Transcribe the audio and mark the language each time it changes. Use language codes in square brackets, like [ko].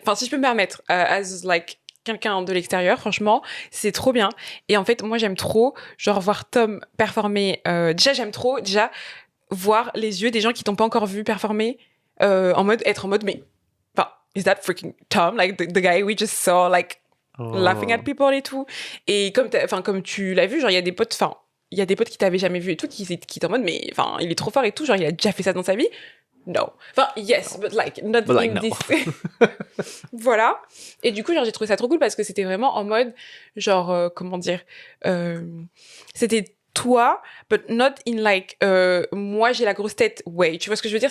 [fr] Enfin, si je peux me permettre, [en] as like [fr] quelqu'un de l'extérieur, franchement, c'est trop bien. Et en fait, moi, j'aime trop, genre, voir Tom performer. J'aime trop, voir les yeux des gens qui t'ont pas encore vu performer, être en mode, mais, enfin, [en] is that freaking Tom? Like, the guy we just saw, like, laughing at people [fr] et tout. Et comme tu l'as vu, genre, il y a des potes qui t'avaient jamais vu et tout, qui étaient en mode, mais, enfin, il est trop fort et tout, genre, il a déjà fait ça dans sa vie. [en] No. [fr] Enfin, [en] yes, but like, not But like, in no. this... [fr] Voilà. Et du coup, genre, j'ai trouvé ça trop cool parce que c'était vraiment en mode, genre, comment dire, c'était toi, [en] but not in like, [fr] moi j'ai la grosse tête, [en] way. [fr] Tu vois ce que je veux dire?